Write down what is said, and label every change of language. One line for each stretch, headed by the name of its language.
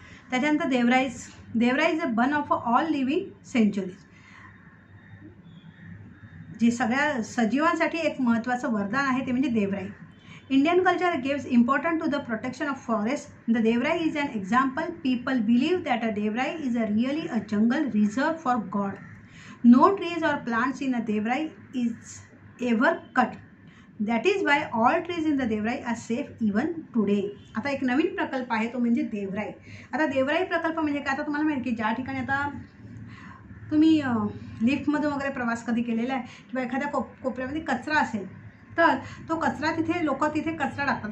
Marathi: त्याच्यानंतर
English: देवराई is a one of all living centuries.
Marathi: जे सगळ्या सजीवांसाठी एक महत्त्वाचं वरदान आहे ते म्हणजे देवराई.
English: Indian culture gives important to the protection of forest. The देवराई is an example. People believe that a देवराई is a really a jungle reserve for God. No trees और plants in a देवराई is ever cut. That is why all trees in the देवराई are safe even today.
Marathi: आता एक नवीन प्रकल्प आहे तो म्हणजे देवराई. आता देवराई प्रकल्प म्हणजे काय, आता तुम्हाला माहिती की ज्या ठिकाणी आता तुम्ही लिफ्टमधून वगैरे प्रवास कधी केलेला आहे किंवा एखाद्या कोपऱ्यामध्ये कचरा असेल तर तो कचरा तिथे लोक कचरा टाकतात.